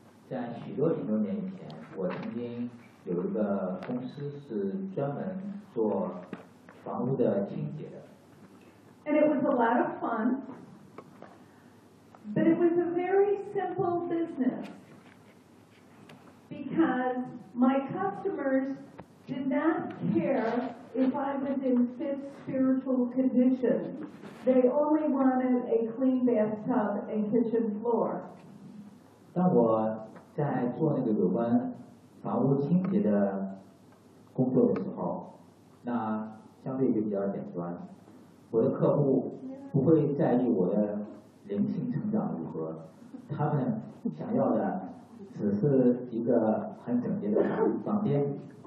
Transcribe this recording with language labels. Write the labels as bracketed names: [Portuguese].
[Chinese] 在许多许多年以前，我曾经有一个公司是专门做房屋的清洁的。 [English] And it was a lot of fun, but it was a very simple business because my customers did not care if I was in fit spiritual condition. They only wanted a clean bathtub and kitchen floor. [Chinese] 当我在做那个有关房屋清洁的工作的时候，那相对就比较简单。我的客户不会在意我的灵性成长如何，他们想要的只是一个很整洁的房间。